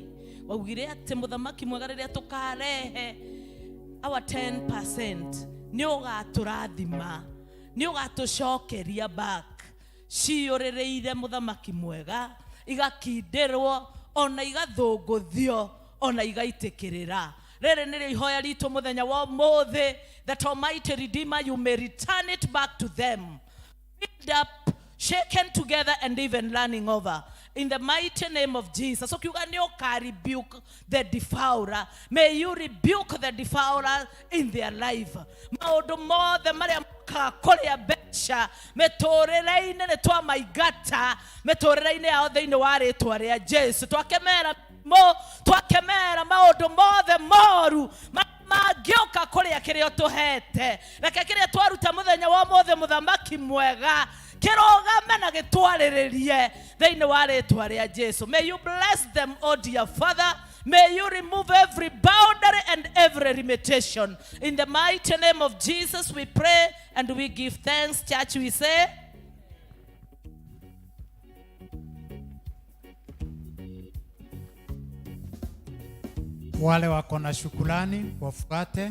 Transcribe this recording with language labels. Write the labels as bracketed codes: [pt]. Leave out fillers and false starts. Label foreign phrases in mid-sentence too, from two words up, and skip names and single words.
[ki] Waugire atĩ muthamaki mwega rĩrĩa tukarehe our 10% nĩ ũgatũrathima, nĩ ũgatũcokeria back. Ciũrĩrĩire muthamaki mwega igakindĩrwo ona igathũngũthio ona igaitĩkĩrĩra. Rere nĩrĩ ihoya ritũ mũthenya wa ũmũthĩ, [en] that Almighty Redeemer you may return it back to them, picked up, shaken together and even running over, in the mighty name of Jesus. [ki] So kiuga nĩ ũka [en] rebuke the devourer. May you rebuke the devourer in their life. [ki] Maũndũ mothe marĩa kũrĩa mbeca mĩtũrĩre-inĩ nĩ twamaingata mĩtũrĩre-inĩ yao thĩinĩ wa rĩtwa rĩa Jesu. Twakemera maũndũ mothe moru mangĩũka kũrĩa kĩrĩa ũtũhete. Reke kĩrĩa twaruta mũthenya wa ũmũthĩ muthamaki mwega kĩrũgame na gĩtwarĩrĩrie thĩinĩ wa rĩtwa rĩa Jesu. [en] May you bless them, oh dear Father. May you remove every boundary and every limitation. In the mighty name of Jesus we pray and we give thanks. Church, we say [sw] wale wako na shukrani wafuate.